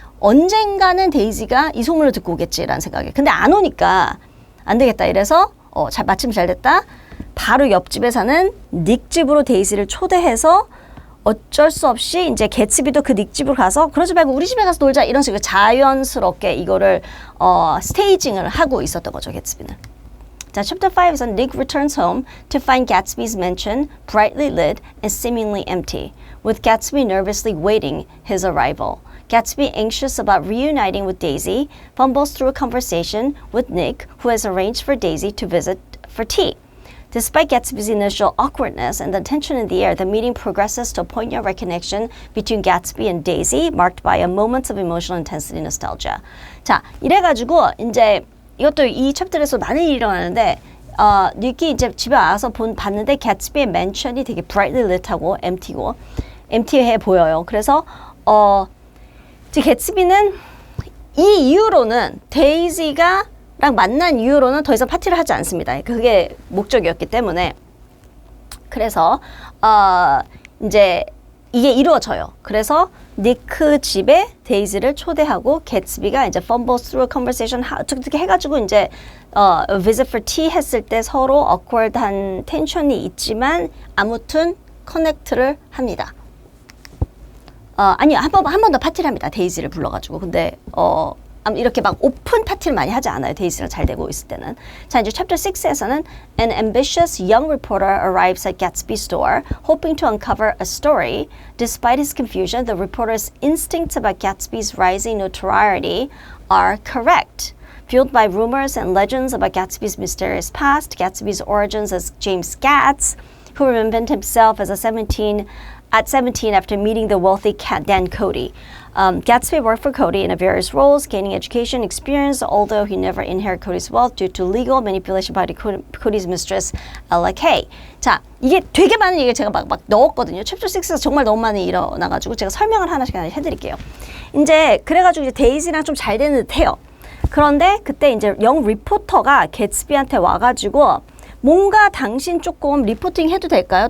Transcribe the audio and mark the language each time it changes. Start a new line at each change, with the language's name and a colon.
Korean: 언젠가는 데이지가 이 소문을 듣고 오겠지라는 생각에. 근데 안 오니까 안 되겠다 이래서 마침 잘 됐다. 바로 옆집에 사는 닉 집으로 데이지를 초대해서 어쩔 수 없이 이제 개츠비도 그 닉 집으로 가서 그러지 말고 우리 집에 가서 놀자 이런 식으로 자연스럽게 이거를 스테이징을 하고 있었던 거죠. 개츠비는.
English: 자, Chapter 5에서 Nick returns home to find Gatsby's mansion brightly lit and seemingly empty, with Gatsby nervously waiting his arrival. Gatsby, anxious about reuniting with Daisy, fumbles through a conversation with Nick, who has arranged for Daisy to visit for tea. Despite Gatsby's initial awkwardness and the tension in the air, the meeting progresses to a poignant recognition between Gatsby and Daisy, marked by a moment of emotional intensity and nostalgia.
Korean: 자, 이래가지고 이제 이것도 이 챕터에서 많은 일이 일어나는데 닉이 이제 집에 와서 봤는데 Gatsby의 맨션이 되게
English: brightly lit
Korean: 하고 empty해 보여요. 그래서 이제 Gatsby는 이 이후로는 데이지가 랑 만난 이후로는 더 이상 파티를 하지 않습니다. 그게 목적이었기 때문에. 그래서 이제 이게 이루어져요. 그래서 니크 집에 데이지를 초대하고 개츠비가 이제
English: fumbles through a conversation
Korean: 어떻게 해가지고 이제
English: visit for tea
Korean: 했을 때 서로 awkward한 텐션이 있지만 아무튼 커넥트를 합니다. 아니요, 한 번 더 파티를 합니다. 데이지를 불러가지고. 근데 이렇게 막 오픈 파티를 많이 하지 않아요. 데이지랑 잘 되고 있을 때는. 자, 이제 챕터 6에서는
English: an ambitious young reporter arrives at Gatsby's door, hoping to uncover a story. Despite his confusion, the reporter's instincts about Gatsby's rising notoriety are correct. Fueled by rumors and legends about Gatsby's mysterious past, Gatsby's origins as James Gatz, who reinvented himself at 17 after meeting the wealthy Dan Cody. Gatsby worked for Cody in various roles, gaining education experience, although he never inherited Cody's wealth due to legal manipulation by Cody's mistress, Ella Kay.
Korean: 자, 이게 되게 많은 얘기를 제가 막 넣었거든요. 챕터 6에서 정말 너무 많이 일어나가지고 제가 설명을 하나씩 해드릴게요. 이제 그래가지고 이제 데이지랑 좀 잘 되는 듯해요. 그런데 그때 이제 영 리포터가 개츠비한테 와가지고 뭔가 당신 조금 리포팅 해도 될까요?